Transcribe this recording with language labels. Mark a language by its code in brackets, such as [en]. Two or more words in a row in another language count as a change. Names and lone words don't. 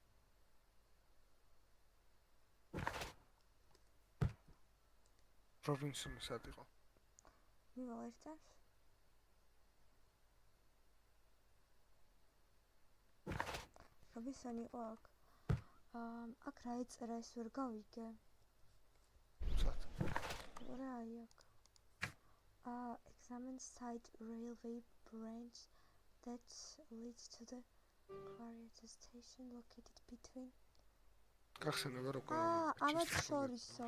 [ka] რობინსონი სად იყო? მივალ ერთად. რობინსონი იყო აქ. აქ რა ეწერა ეს ვერ გავიგე. სად? რა აი აქ. [en] Examine side railway branch that leads to the quarry station located between. [ka] გახსენება როგორ? ამას შორისო.